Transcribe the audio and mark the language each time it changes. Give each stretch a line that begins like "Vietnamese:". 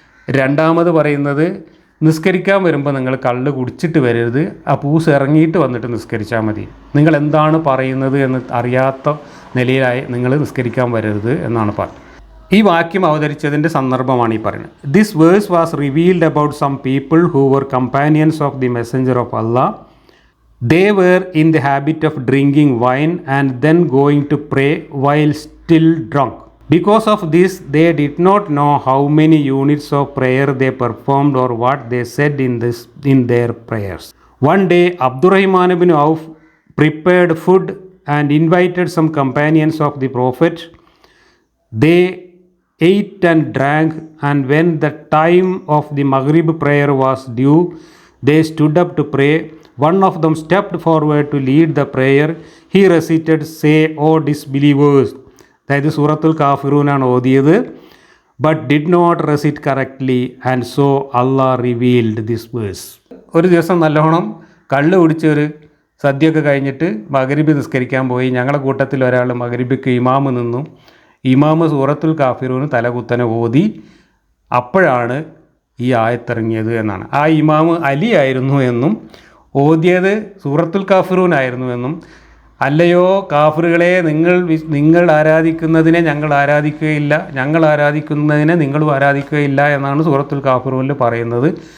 Malayalam: രണ്ടാമത് പറയുന്നത്, നിസ്കരിക്കാൻ വരുമ്പോൾ നിങ്ങൾ കള്ള് കുടിച്ചിട്ട് വരരുത്, ആ പൂസ് ഇറങ്ങിയിട്ട് വന്നിട്ട് നിസ്കരിച്ചാൽ മതി. നിങ്ങൾ എന്താണ് പറയുന്നത് എന്ന് അറിയാത്ത നിലയിലായി നിങ്ങൾ നിസ്കരിക്കാൻ വരരുത് എന്നാണ് പറഞ്ഞത്. ഈ വാക്യം അവതരിച്ചതിൻ്റെ സന്ദർഭമാണ് ഈ പറയുന്നത്.
English: This verse was revealed about some people who were companions of the messenger of Allah. They were in the habit of drinking wine and then going to pray while still drunk. Because of this, they did not know how many units of prayer they performed or what they said in their prayers. One day, Abdurrahman ibn Auf prepared food and invited some companions of the Prophet. They ate and drank, and when the time of the Maghrib prayer was due, they stood up to pray. One of them stepped forward to lead the prayer. He recited, "Say, O disbelievers,"
Malayalam: അതായത് സൂറത്തുൽ കാഫിറൂനാണ് ഓതിയത്,
English: but did not recite correctly, and so Allah revealed this verse.
Malayalam: ഒരു ദിവസം നല്ലോണം കള്ള് കുടിച്ചൊരു സദ്യയൊക്കെ കഴിഞ്ഞിട്ട് മഗ്രിബ് നിസ്കരിക്കാൻ പോയി. ഞങ്ങളുടെ കൂട്ടത്തിൽ ഒരാൾ മഗ്രിബിക്ക് ഇമാമ് നിന്നു. ഇമാമ് സൂറത്തുൽ കാഫിറൂന് തലകുത്തനെ ഓതി. അപ്പോഴാണ് ഈ ആയത്തിറങ്ങിയത് എന്നാണ്. ആ ഇമാം അലി ആയിരുന്നു എന്നും ഓതിയത് സൂറത്തുൽ കാഫിറൂൻ ആയിരുന്നു എന്നും, അല്ലയോ കാഫിറുകളെ, നിങ്ങൾ ആരാധിക്കുന്നതിനെ ഞങ്ങൾ ആരാധിക്കുകയില്ല, ഞങ്ങൾ ആരാധിക്കുന്നതിനെ നിങ്ങളും ആരാധിക്കുകയില്ല എന്നാണ് സൂറത്തുൽ കാഫിറൂനിൽ പറയുന്നത്.